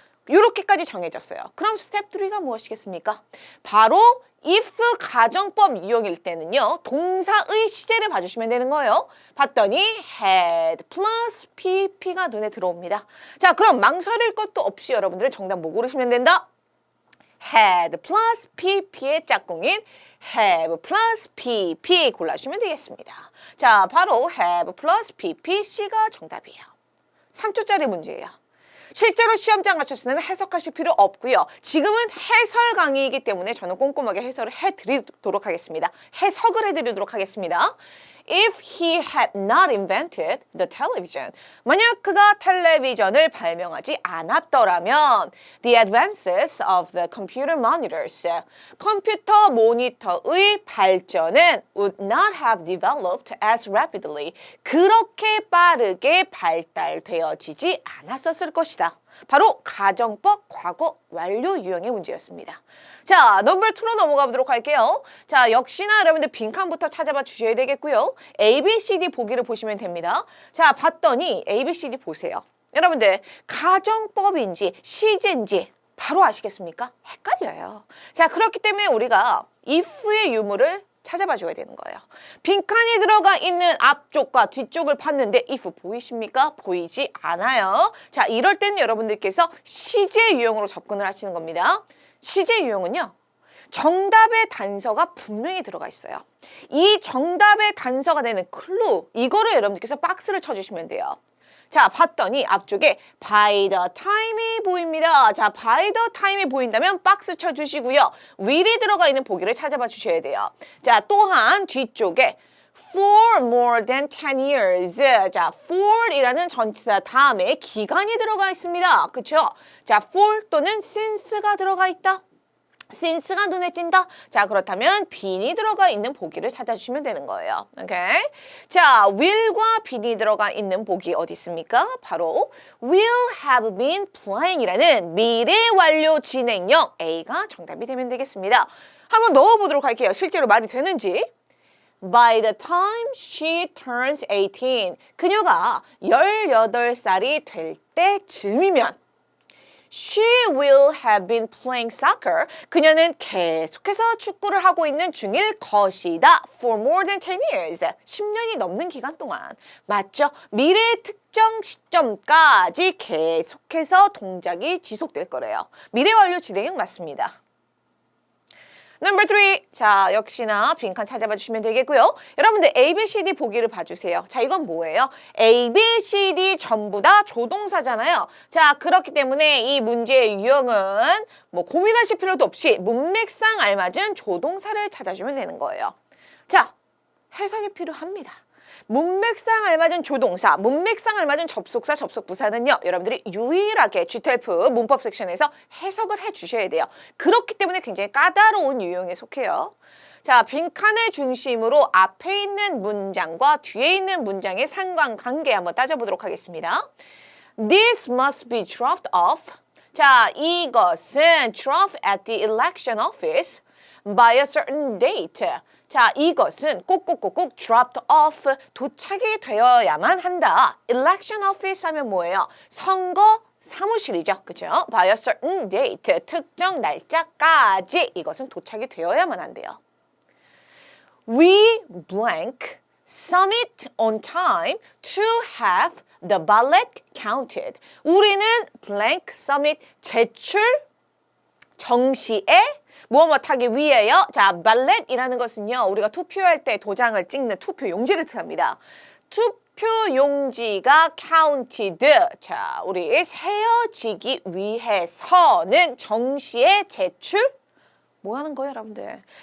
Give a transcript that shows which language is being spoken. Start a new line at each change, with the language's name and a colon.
Korean: 요렇게까지 정해졌어요. 그럼 스텝 3가 무엇이겠습니까? 바로 if 가정법 유형일 때는요. 동사의 시제를 봐주시면 되는 거예요. 봤더니 had plus pp가 눈에 들어옵니다. 자, 그럼 망설일 것도 없이 여러분들은 정답 뭐 고르시면 된다? had plus pp의 짝꿍인 have plus pp 골라주시면 되겠습니다. 자, 바로 have plus pp, C가 정답이에요. 3초짜리 문제예요. 실제로 시험장 가셨을 때는 해석하실 필요 없고요. 지금은 해설 강의이기 때문에 저는 꼼꼼하게 해설을 해드리도록 하겠습니다. 해석을 해드리도록 하겠습니다.
English: If he had not invented the television,
Korean: 만약 그가 텔레비전을 발명하지 않았더라면
English: the advances of the computer monitors,
Korean: 컴퓨터 모니터의 발전은
English: would not have developed as rapidly,
Korean: 그렇게 빠르게 발달되어지지 않았었을 것이다. 바로 가정법 과거 완료 유형의 문제였습니다. 자, 넘버 2로 넘어가 보도록 할게요. 자, 역시나 여러분들 빈칸부터 찾아봐 주셔야 되겠고요. A, B, C, D 보기를 보시면 됩니다. 자, 봤더니 A, B, C, D 보세요. 여러분들 가정법인지 시제인지 바로 아시겠습니까? 헷갈려요. 자, 그렇기 때문에 우리가 if의 유무를 찾아봐 줘야 되는 거예요. 빈칸이 들어가 있는 앞쪽과 뒤쪽을 봤는데 if 보이십니까? 보이지 않아요. 자, 이럴 때는 여러분들께서 시제 유형으로 접근을 하시는 겁니다. 시제 유형은요. 정답의 단서가 분명히 들어가 있어요. 이 정답의 단서가 되는 클루, 이거를 여러분들께서 박스를 쳐주시면 돼요. 자, 봤더니 앞쪽에 by the time이 보입니다. 자, by the time이 보인다면 박스 쳐주시고요. will이 들어가 있는 보기를 찾아봐 주셔야 돼요. 자, 또한 뒤쪽에
English: for more than 10 years.
Korean: 자, for이라는 전치사 다음에 기간이 들어가 있습니다. 그쵸? 자, for 또는 since가 들어가 있다. since가 눈에 띈다. 자, 그렇다면 bene이 들어가 있는 보기를 찾아주시면 되는 거예요. 오케이? 자, will과 bene이 들어가 있는 보기 어디 있습니까? 바로 will have been playing이라는 미래 완료 진행형 A가 정답이 되면 되겠습니다. 한번 넣어보도록 할게요. 실제로 말이 되는지.
English: By the time she turns 18,
Korean: 그녀가 18살이 될 때쯤이면
English: She will have been playing soccer.
Korean: 그녀는 계속해서 축구를 하고 있는 중일 것이다.
English: For more than 10 years.
Korean: 10년이 넘는 기간 동안. 맞죠? 미래의 특정 시점까지 계속해서 동작이 지속될 거래요. 미래 완료 진행형 맞습니다.
English: Number 3.
Korean: 자, 역시나 빈칸 찾아봐 주시면 되겠고요. 여러분들 A, B, C, D 보기를 봐주세요. 자, 이건 뭐예요? A, B, C, D 전부 다 조동사잖아요. 자, 그렇기 때문에 이 문제의 유형은 뭐 고민하실 필요도 없이 문맥상 알맞은 조동사를 찾아주면 되는 거예요. 자, 해석이 필요합니다. 문맥상 알맞은 조동사, 문맥상 알맞은 접속사, 접속부사는요. 여러분들이 유일하게 GTLF 문법 섹션에서 해석을 해주셔야 돼요. 그렇기 때문에 굉장히 까다로운 유형에 속해요. 자, 빈칸을 중심으로 앞에 있는 문장과 뒤에 있는 문장의 상관관계 한번 따져보도록 하겠습니다.
English: This must be dropped off.
Korean: 자, 이것은
English: drop at the election office by a certain date.
Korean: 자, 이것은 꼭꼭꼭꼭 dropped off, 도착이 되어야만 한다. election office 하면 뭐예요? 선거 사무실이죠. 그죠?
English: by a certain date,
Korean: 특정 날짜까지 이것은 도착이 되어야만 한대요.
English: We blank submit on time to have the ballot counted.
Korean: 우리는 blank submit 제출 정시에 무엇 하기 위해요? 자, 발렛이라는 것은요. 우리가 투표할 때 도장을 찍는 투표 용지를 뜻합니다. 투표 용지가 counted. 자, 우리 세어지기 위해서는 정시에 제출 뭐 하는 거예요, 여러분들?